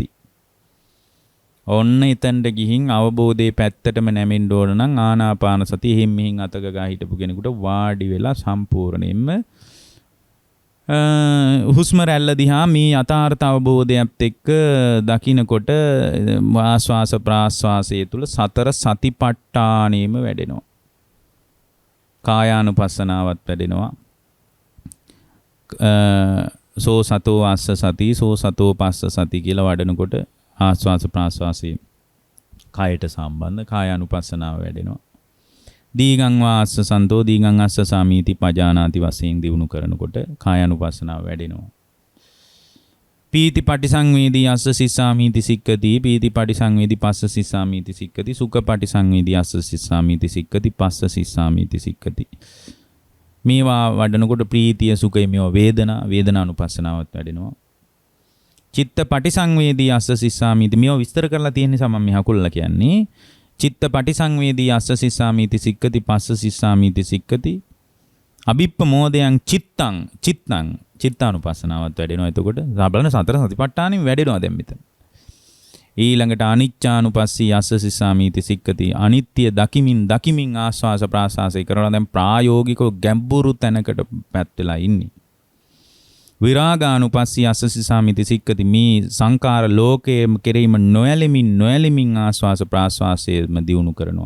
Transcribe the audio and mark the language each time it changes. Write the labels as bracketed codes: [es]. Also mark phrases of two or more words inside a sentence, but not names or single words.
[si] ඔන්න එතනට ගිහින් අවබෝධයේ පැත්තටම නැමෙන්න ඕන නම් ආනාපාන සතිය හිම් මිහින් අතක ගා හිටපු කෙනෙකුට වාඩි වෙලා සම්පූර්ණයෙන්ම හුස්ම රැල්ල දිහා මේ යථාර්ථ අවබෝධයත් එක්ක දකින්නකොට ආස්වාස ප්‍රාස්වාසයේ තුල සතර සතිපට්ඨානෙම වැඩෙනවා. කායානුපස්සනාවත් වැඩෙනවා. [pi] සෝ සතෝ අස්ස සති සෝ සතෝ පස්ස සති [si] කියලා වඩනකොට ආස්වාස ප්‍රාස්වාසයේ කායට සම්බන්ධ කායානුපස්සනාව වැඩෙනවා. [pi] දීගං වාස්ස සන්තෝ දීගං අස්ස සාමීති පජානාති [si] වශයෙන් දිනු කරනකොට කායානුපස්සනාව වැඩෙනවා. [pi] පීති පටිසංවේදී අස්ස සිස්සාමීති සික්කති පීති පටිසංවේදී පස්ස සිස්සාමීති සික්කති සුඛ පටිසංවේදී අස්ස සිස්සාමීති සික්කති පස්ස සිස්සාමීති සික්කති. [si] මේවා වඩනකොට ප්‍රීතිය සුඛය මේවා වේදනානුපස්සනාවත් වැඩෙනවා. [pi] චිත්ත පටිසංවේදී අස්ස සිස්සාමීති [si] මේවා විස්තර කරලා තියෙන නිසා මම මේ හකුල්ලා කියන්නේ [pi] චිත්ත පටිසංවේදී අස්ස සිස්සාමීති සික්කති පස්ස සිස්සාමීති සික්කති අභිප්පමෝදයන් [si] චිත්තානුපස්සනාවත් වැඩෙනවා. එතකොට බලන්න සතර සතිපට්ඨානෙම වැඩෙනවා දැන් මෙතන. ඊළඟට [pi] අනිච්චානුපස්සී අස්ස සිස්සාමීති සික්කති [si] අනිත්‍ය දකිමින් ආස්වාස ප්‍රාස්වාසය කරනවා. දැන් ප්‍රායෝගිකව ගැඹුරු තැනකට පැත් වෙලා ඉන්නේ. [pi] විරාගානුපස්සී අස්ස සිස්සාමීති සික්කති [si] මේ සංකාර ලෝකයේ කෙරෙහිම නොයැලෙමින් ආස්වාස ප්‍රාස්වාසයේම දියුණු කරනවා.